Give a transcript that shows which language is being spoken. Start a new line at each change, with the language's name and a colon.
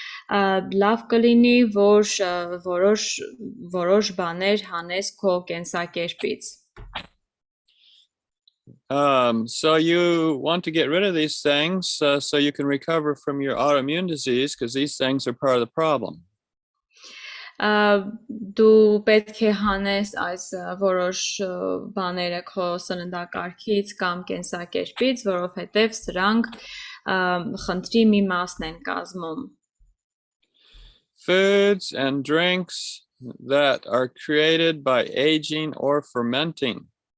Armenian: լավ կլինի, որ որոշ բաներ հանես քո կենսակերպից։
English: So you want to get rid of these things so you can recover from your autoimmune disease because these things are part of the problem.
Armenian: Դու պետք է հանես այս որոշ բաները քո սննդակարգից կամ կենսակերպից, որովհետև սրանք խնդրի մի մասն են կազմում։
English: Foods and drinks that are created by aging or fermenting.